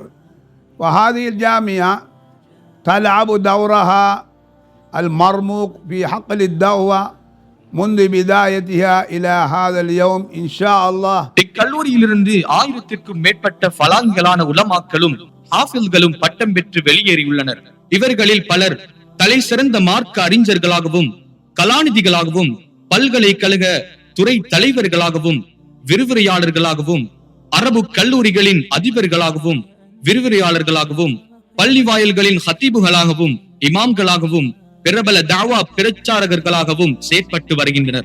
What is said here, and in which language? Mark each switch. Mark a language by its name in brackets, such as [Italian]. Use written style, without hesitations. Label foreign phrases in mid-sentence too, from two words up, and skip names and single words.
[Arabic] وهذه الجامعة تلعب دورها المرموق في حقل الدعوة منذ بدايتها إلى هذا اليوم إن شاء الله. [Tamil] இக்கல்லூரியிலிருந்து 1000க்கும் மேற்பட்ட ஃபலாங்களான உலமாக்களும் ஹாஃபில்களும் பட்டம் பெற்று வெளியேறியுள்ளனர். இவர்களில் பலர் தலை சிறந்த மார்க்க அறிஞர்களாகவும் கலாநிதிகளாகவும் பல்கலைக்கழக துறை தலைவர்களாகவும் விரிவுரையாளர்களாகவும் அரபு கல்லூரிகளின் அதிபர்களாகவும் விரிவுரையாளர்களாகவும் பள்ளி வாயில்களின் ஹத்தீபுகளாகவும் இமாம்களாகவும் பிரபல தாவா பிரச்சாரகர்களாகவும் செயற்பட்டு வருகின்றனர்.